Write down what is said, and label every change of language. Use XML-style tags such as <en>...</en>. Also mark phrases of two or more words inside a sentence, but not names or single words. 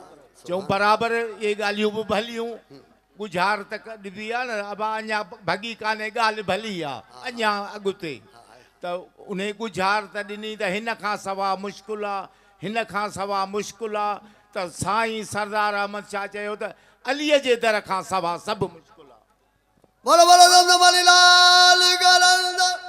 <sd>चऊं बराबरि इहे ॻाल्हियूं बि भलियूं, गुज़ार त ॾिबी आहे न, अबा अञा भॻी कान्हे ॻाल्हि भली आहे अञा अॻिते। त उन गुज़ार त ॾिनी त हिन खां सवाइ मुश्किल आहे, हिन खां सवाइ मुश्किल आहे। त साईं सरदार अहमद शाह चयो त अलीअ जे दर खां सवाइ सभु मुश्किल आहे। बोलो बोलो दमदम लाल गलंद।</sd>